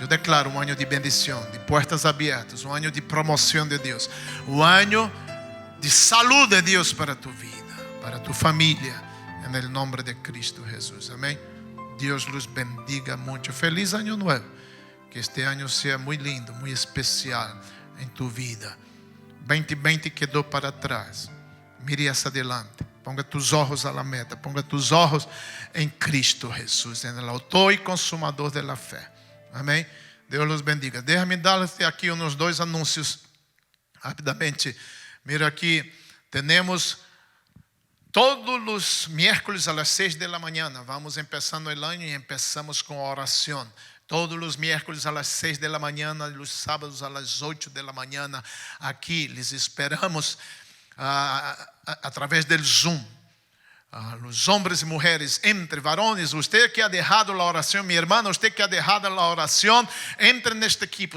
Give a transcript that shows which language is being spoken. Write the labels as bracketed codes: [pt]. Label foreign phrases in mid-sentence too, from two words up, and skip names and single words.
[pt] Eu declaro um ano de bendição, de portas abertas, um ano de promoção de Deus, um ano de saúde de Deus para [es] tu vida, [pt] para tu família, em nome de Cristo Jesus. Amém? Deus [es] los bendiga [pt] muito. Feliz ano novo. Que este ano seja muito lindo, muito especial em [es] tu vida. [pt] 2020 quedou para trás. [es] Mire hacia adelante. Ponga tus ojos a la meta. Ponga tus ojos em Cristo Jesus, en el autor y consumador de la fe. [pt] Amém? Deus [es] los bendiga. [pt] Déjame dar-te aqui uns 2 anúncios rapidamente. Mira aqui, temos todos os [es] miércoles a las 6 de la mañana. Vamos empezando el año y empezamos con oración. Todos los miércoles a las 6 de la mañana, los sábados a las 8 de la mañana. Aquí les esperamos a través del Zoom. Los hombres y mujeres, entre varones, usted que ha dejado la oración, mi hermano, usted que ha dejado la oración, entre en este equipo.